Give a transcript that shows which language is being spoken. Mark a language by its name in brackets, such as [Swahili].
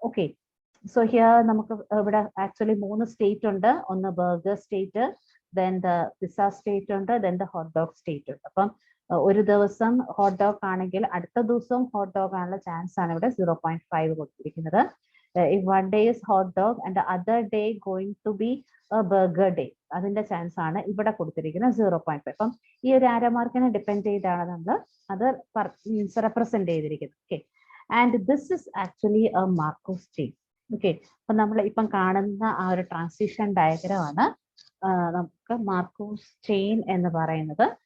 [Malayalam] Okay, so here നമുക്ക് ഇവിടെ actually 3 state ഉണ്ട്. ഒന്ന് burger state, then the pizza state ഉണ്ട്, then the hot dog state ഉണ്ട്. അപ്പം ഒരു ദിവസം ഹോട്ട് ഡോഗ് ആണെങ്കിൽ അടുത്ത ദിവസവും ഹോട്ട് ഡോഗ് ആണുള്ള ചാൻസ് ആണ് ഇവിടെ 0.5 കൊടുത്തിരിക്കുന്നത്. [English] if one day is hot dog and the other day going to be a burger day, [Malayalam] അതിന്റെ ചാൻസ് ആണ് ഇവിടെ കൊടുത്തിരിക്കുന്നത് 0.5. അപ്പം ഈ ഒരു ആരോ മാർക്കിനെ ഡിപ്പെൻഡ് ചെയ്താണ് നമ്മൾ അത് റെപ്രസെന്റ് ചെയ്തിരിക്കുന്നത്. [English] Okay, and this is actually a Markov chain. [Malayalam] Okay, അപ്പൊ നമ്മൾ ഇപ്പം കാണുന്ന ആ ഒരു ട്രാൻസിഷൻ ഡയഗ്രാം ആണ് നമുക്ക് മാർക്കോവ് ചെയിൻ എന്ന് പറയുന്നത്.